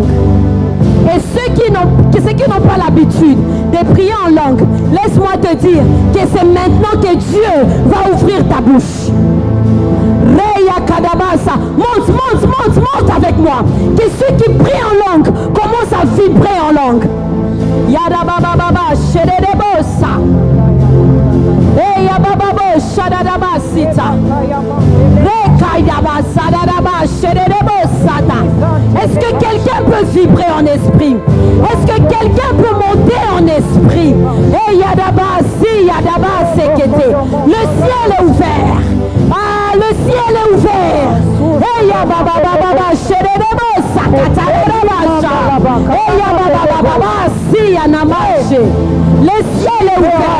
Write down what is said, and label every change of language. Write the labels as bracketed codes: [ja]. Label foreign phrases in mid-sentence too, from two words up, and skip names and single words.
[fr] Et ceux qui n'ont pas l'habitude de prier en langue, laisse-moi te dire que c'est maintenant que Dieu va ouvrir ta bouche. Reya Kadabasa, monte avec moi. Que ceux qui prient en langue commencent à vibrer en langue. Yadabababa, Shedebosa. Eya bababo, Shadabasita. Est-ce que quelqu'un peut vibrer en esprit? Est-ce que quelqu'un peut monter en esprit? Le ciel est ouvert. Ah, le ciel est ouvert. Le ciel est ouvert.